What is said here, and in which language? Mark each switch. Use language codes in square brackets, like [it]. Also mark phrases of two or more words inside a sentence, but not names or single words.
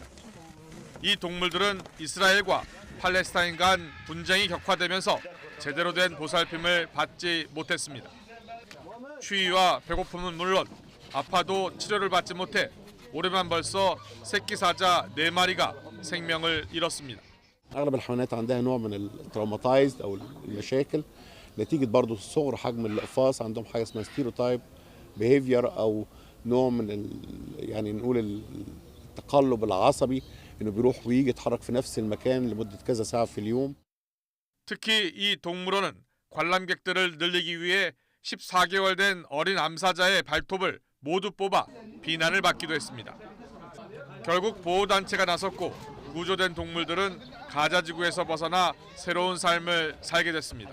[ko] 이 동물들은 이스라엘과 팔레스타인 간 분쟁이 격화되면서 제대로 된 보살핌을 받지 못했습니다. 추위와 배고픔은 물론 아파도 치료를 받지 못해 올해만 벌써 새끼 사자 4마리가 생명을 잃었습니다. [ar] اغلب الحيوانات عندها نوع من التروماتايزد او المشاكل نتيجه برضه صغر حجم الاقفاص عندهم حاجه اسمها [en] stereotype behavior [ar] او نوع من يعني نقول التقلب العصبي انه بيروح ويجي يتحرك في نفس المكان لمده كذا ساعه في اليوم. [ko] 특히 이 동물원은 관람객들을 늘리기 위해 14개월 된 어린 암사자의 발톱을 모두 뽑아 비난을 받기도 했습니다. 결국 보호단체가 나섰고 구조된 동물들은 가자지구에서 벗어나 새로운 삶을 살게 됐습니다.